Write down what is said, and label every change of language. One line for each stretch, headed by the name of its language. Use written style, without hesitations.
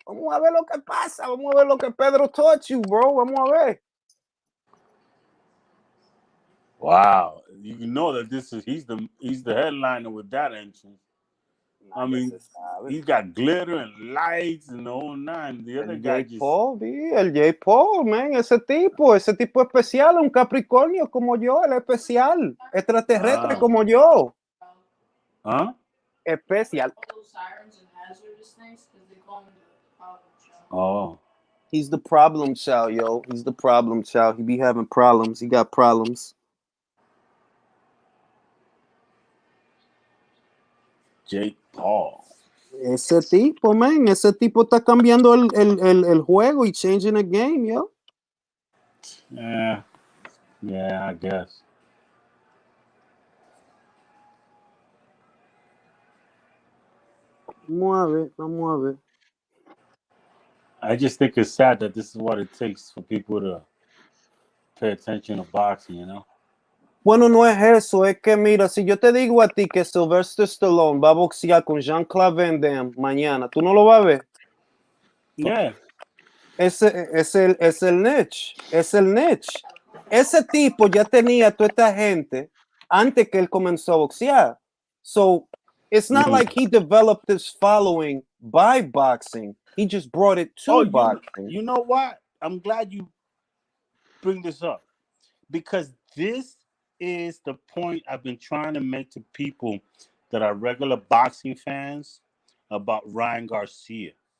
Spanish: Vamos a ver lo que pasa. Vamos a ver lo que Pedro
English: taught you, bro.
Spanish: Vamos a ver.
English: Wow, you know that he's the headliner with that entrance. I mean, he's got glitter and lights and the whole nine. The other
Spanish: El
English: guy
Spanish: J. Paul, el J. Paul, man, ese tipo especial, un Capricornio como yo, él es especial, extraterrestre como yo.
English: Huh?
Spanish: Especial.
English: All those sirens and hazardous things because they call him the problem child. Oh, He's the problem child, yo. He's the problem child. He be having problems. He got problems. Jake Paul.
Spanish: Ese tipo, man, ese tipo está cambiando el juego y
English: changing the game, yo. Yeah, I guess.
Spanish: Vamos a ver.
English: I just think it's sad that this is what it takes for people to pay attention to boxing, you know?
Spanish: Bueno, no es eso, es que mira, si yo te digo a ti que Sylvester Stallone va a boxear con Jean-Claude Van Damme mañana, ¿tú no lo vas a ver?
English: Yeah.
Spanish: Es el niche, es el niche. Ese tipo ya tenía toda esta gente antes que él comenzó a boxear.
English: So, it's not like he developed this following by boxing. He just brought it to boxing. You know what? I'm glad you bring this up because this is the point I've been trying to make to people that are regular boxing fans about Ryan Garcia.